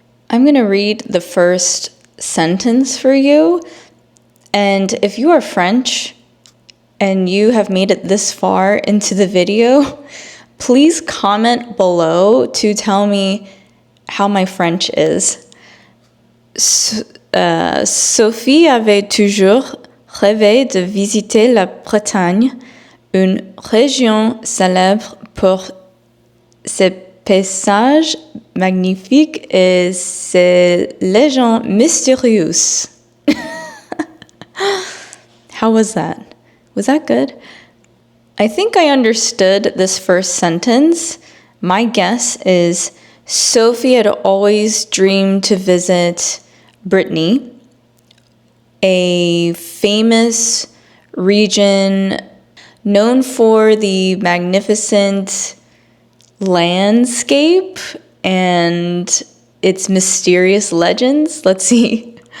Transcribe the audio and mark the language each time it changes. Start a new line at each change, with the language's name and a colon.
English: I'm going to read the first sentence for you, and if you are French and you have made it this far into the video, please comment below to tell me how my French is.
French: Sophie avait toujours rêvé de visiter la Bretagne, une région célèbre pour ses paysages magnifiques et ses légendes mystérieuses.
English: How was that? Was that good? I think I understood this first sentence. My guess is Sophie had always dreamed to visit Brittany, a famous region known for the magnificent landscape and its mysterious legends. Let's see.